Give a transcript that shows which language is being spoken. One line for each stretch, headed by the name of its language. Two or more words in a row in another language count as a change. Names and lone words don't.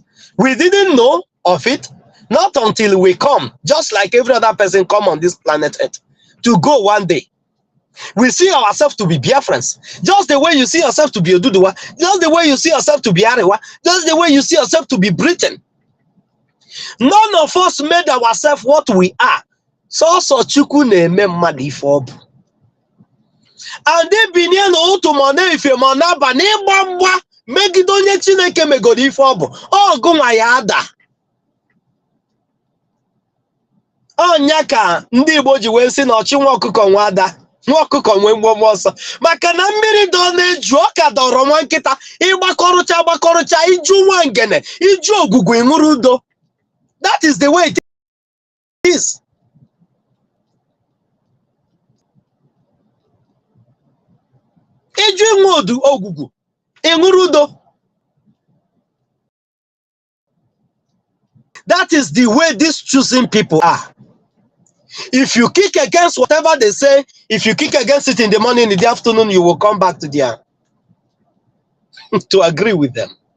English: We didn't know of it, not until we come, just like every other person come on this planet Earth, to go one day. We see ourselves to be Biafrans, just the way you see yourself to be Oduduwa, just the way you see yourself to be Arewa, just the way you see yourself to be Britain. None of us made ourselves what we are.
Igbo: So Chukwu na-eme mmadụ ife ọ bụ.
English: And they
Igbo: binye na otu mona ife mona ba na ịgba mgba megide onye Chineke megoro ife ọ bụ. Ọ gụnwa ya ada. Onya ka ndị Igbo ji wee sị na ọchị nwa ọkụkọ nwa ada, nwa ọkụkọ nwe mgbọmọ ọsọ. Maka na mmiri dọ na-eju ọka dọrọ nwa nkịta, ịgbakọrụcha iju nwa ngene, iju ogugu ịṅụrụ udo.
English: That is the way it is.
Igbo: Iju ịṅụ ogugu ịṅụrụ udo.
English: That is the way these choosing people are. If you kick against whatever they say, if you kick against it in the morning, in the afternoon, you will come back to their to agree with them.